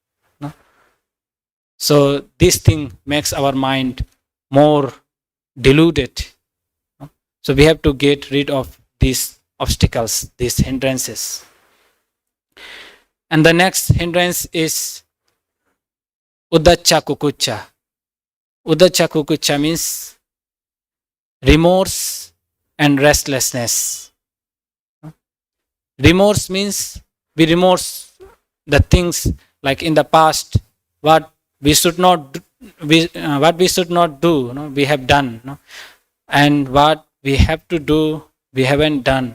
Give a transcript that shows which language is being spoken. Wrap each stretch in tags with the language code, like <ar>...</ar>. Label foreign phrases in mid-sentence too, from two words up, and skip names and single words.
<en>So this thing makes our mind more deluded. So we have to get rid of these obstacles, these hindrances. And the next hindrance is</en> <pi>uddhacca kukucca. Uddhacca kukucca</pi> <en>means remorse and restlessness. Remorse means we remorse the things like in the past, what we should not do, we have done, and what we have to do, we haven't done.</en>